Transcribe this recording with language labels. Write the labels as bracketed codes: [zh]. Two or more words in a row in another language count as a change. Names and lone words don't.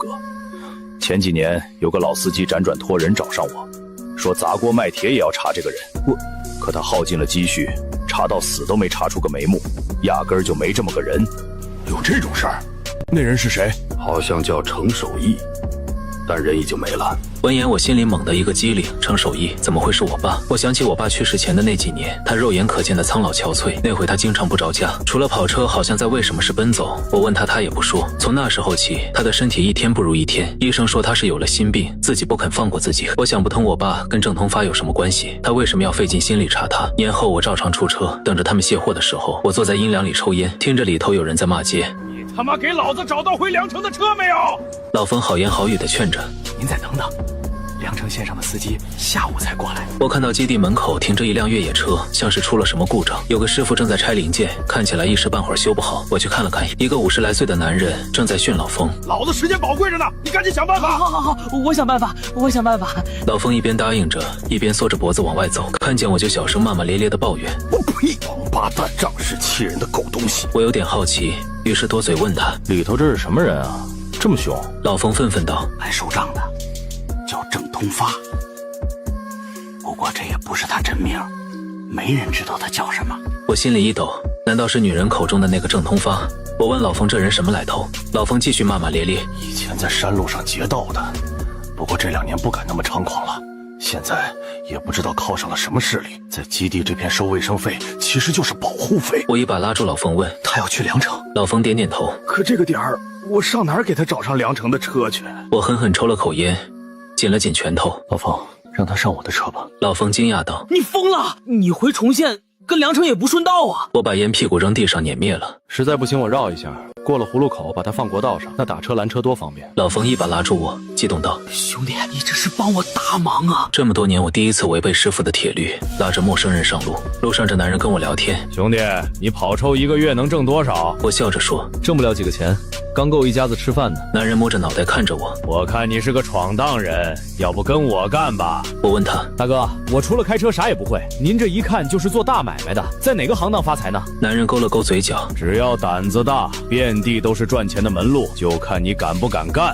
[zh] 前幾年有個老司機輾轉托人找上我，說砸鍋賣鐵也要查這個人。可他耗盡了積蓄，查到死都沒查出個眉目，壓根兒就沒這麼個人。有這種事兒？那人是誰？好像叫程守義。但人已經沒了。聞言，我心裡猛地一個機靈，程守義怎麼會是我爸？我想起我爸去世前的那幾年，他肉眼可見的蒼老憔悴。那回他經常不着家，除了跑車，好像在为什麼事奔走。我問他，他也不說。從那時候起，他的身體一天不如一天。醫生說他是有了心病，自己不肯放過自己。我想不通我爸跟鄭通發有什麼關係，他為什麼要費盡心力查他？年後我照常出車，等着他們卸貨的時候，我坐在陰涼裡抽煙，聽着裡頭有人在罵街。你他媽給老子找到回梁城的車没有？老冯好言好語地勸着。您再等等，梁城线上的司机下午才過来。我看到基地门口停着一輛越野車，像是出了什麼故障，有個師傅正在拆零件，看起來一时半會兒修不好。我去看了看，一個50 來歲的男人正在訓老馮。老子時間寶貴着呢，你趕緊想辦法。好，我想辦法。老馮一邊答應着，一邊缩着脖子往外走，看見我就小声骂骂咧咧的抱怨： 我呸！王八蛋，仗势欺人的狗东西！我有点好奇，于是多嘴問他： 裡頭這是什麼人啊？這麼兇？老馮憤憤道： 來收賬的叫鄭通發，不過這也不是他真名，沒人知道他叫什麼。我心裡一抖，難道是女人口中的那個鄭通發？我問老馮這人什麼來頭，老馮繼續罵罵咧咧： 以前在山路上劫道的，不過這2年不敢那麼猖狂了。現在也不知道靠上了什麼勢力，在基地這片收衛生費，其實就是保護費。我一把拉住老馮問： 他要去梁城？老馮點點頭。可這個點兒，我上哪兒給他找上梁城的車去？我狠狠抽了口煙，緊了緊拳頭。老馮，讓他上我的車吧。老馮驚訝道： 你瘋了？你回重縣跟梁城也不順道啊！我把煙屁股扔地上碾滅了。實在不行我繞一下，過了葫蘆口把他放國道上，那打車攔車多方便。老馮一把拉住我，激動道： 兄弟，你這是幫我大忙啊！這麼多年我第一次違背師傅的鐵律，拉着陌生人上路。路上這男人跟我聊天： 兄弟，你跑抽1個月能掙多少？我笑着說： 掙不了幾個錢，剛夠一家子吃飯呢。男人摸着腦袋看着我： 我看你是個闖蕩人，要不跟我幹吧？我問他： 大哥，我除了開車啥也不會，您這一看就是做大買賣的，在哪個行當發財呢？男人勾了勾嘴角： 只要膽子大，遍地都是賺錢的門路，就看你敢不敢幹。